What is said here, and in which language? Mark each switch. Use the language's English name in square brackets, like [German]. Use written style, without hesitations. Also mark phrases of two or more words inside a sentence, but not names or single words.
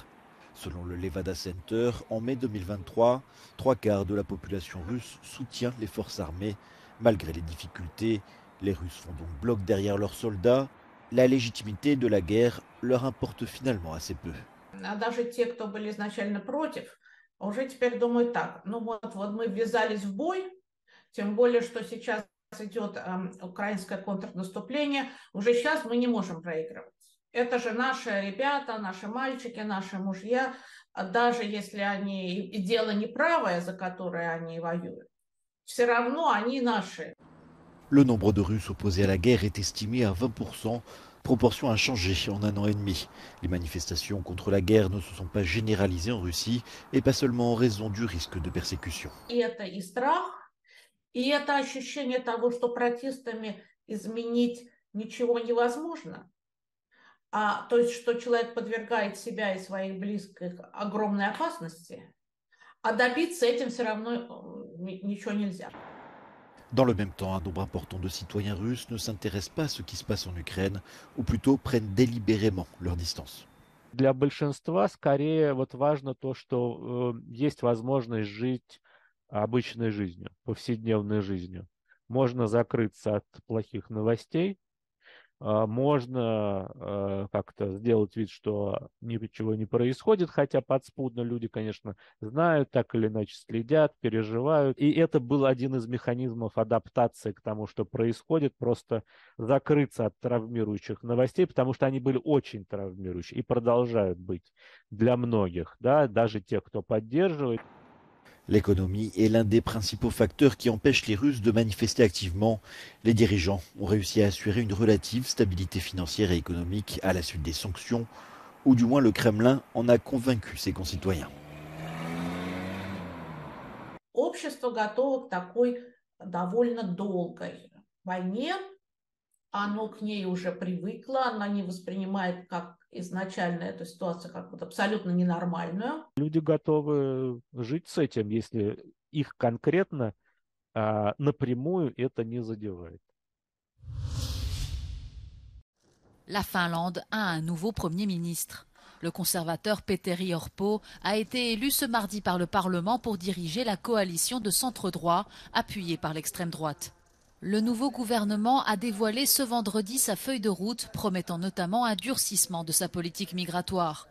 [French] Selon le Levada Center, en mai 2023, 3/4 de la population russe soutient les forces armées. Malgré les difficultés, les Russes font donc bloc derrière leurs soldats. La légitimité de la guerre leur importe finalement assez peu. [Russian] Даже те, кто были изначально против, уже теперь думают так. Ну вот мы ввязались в бой, тем более, что сейчас идет украинское контрнаступление, уже сейчас мы не можем проигрывать. Это же наши ребята, наши мальчики, наши мужья, даже если они и дело неправое, за которое они воюют, все равно они наши. [French] Le nombre de Russes opposés à la guerre est estimé à 20%. Proportion a changé en un an et demi. Les manifestations contre la guerre ne se sont pas généralisées en Russie et pas seulement en raison du risque de persécution. [Russian] И это и страх, и это ощущение того, что протестами изменить ничего невозможно. То есть, что человек подвергает себя и своих близких огромной опасности, а добиться этим все равно ничего нельзя. [French] Dans le même temps, un nombre important de citoyens russes ne s'intéressent pas à ce qui se passe en Ukraine, ou plutôt prennent délibérément leur distance. [Russian] Для большинства скорее вот важно то, что есть возможность жить обычной жизнью, повседневной жизнью. Можно закрыться от плохих новостей, можно как-то сделать вид, что ничего не происходит, хотя подспудно люди, конечно, знают, так или иначе следят, переживают. И это был один из механизмов адаптации к тому, что происходит, просто закрыться от травмирующих новостей, потому что они были очень травмирующие и продолжают быть для многих, да, даже тех, кто поддерживает. [French] L'économie est l'un des principaux facteurs qui empêchent les Russes de manifester activement. Les dirigeants ont réussi à assurer une relative stabilité financière et économique à la suite des sanctions, ou du moins le Kremlin en a convaincu ses concitoyens. [Russian] Общество готово к такой довольно долгой войне. Оно к ней уже привыкло, оно не воспринимает как изначально эту ситуацию как вот абсолютно ненормальную. Люди готовы жить с этим, если их конкретно напрямую это не задевает. [French] La Finlande a un nouveau Premier ministre. Le conservateur Petteri Orpo a été élu ce mardi par le Parlement pour diriger la coalition de centre-droit appuyée par l'extrême droite. Le nouveau gouvernement a dévoilé ce vendredi sa feuille de route, promettant notamment un durcissement de sa politique migratoire.